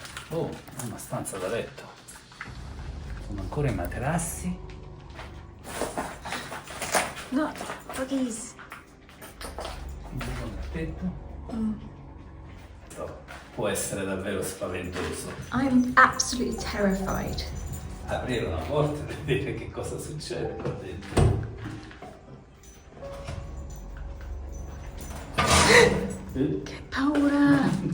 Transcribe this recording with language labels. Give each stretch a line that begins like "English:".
Italian: Oh, è una stanza da letto. Sono ancora i materassi.
English: Look, buggies.
Italian: Un buon tetto. Può essere davvero spaventoso.
English: I'm absolutely terrified.
Italian: Aprire una porta e vedere che cosa succede qua dentro. Che paura!